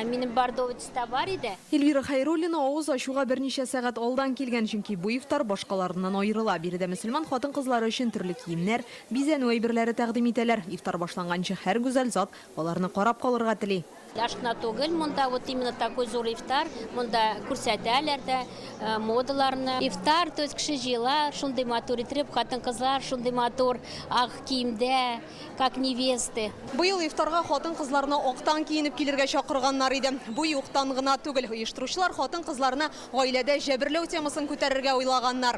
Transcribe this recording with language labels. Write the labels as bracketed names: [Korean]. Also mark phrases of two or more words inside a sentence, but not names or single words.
[Tatar] Минем бардовый бар иде. Эльвира Хайруллина авыз ачуга берничә сәгать алдан килгән, чөнки бу ифтар башкаларыннан аерыла. Биредә мөселман хатын-кызлары өчен төрле киемнәр, бизәнү әйберләре тәкъдим итәләр. Ифтар башланганчы һәр гүзәл зат аларны карап калырга тели. Ашкына түгел, монда [Russian] вот именно такой [Tatar] зур ифтар, монда күрсәтәләр дә модаларны. Ифтар, [Russian] то есть [Tatar] кеше җыела, шундый матур итеп, хатын-кызлар шундый матур ак киемдә, [Russian] как невесты. [Tatar] Быел ифтарга хатын-кызларны актан киенеп килергә чакырганнар иде. Бу юктан гына түгел, оештыручылар хатын-кызларны гаиләдә җәберләү темасын күтәрергә уйлаганнар.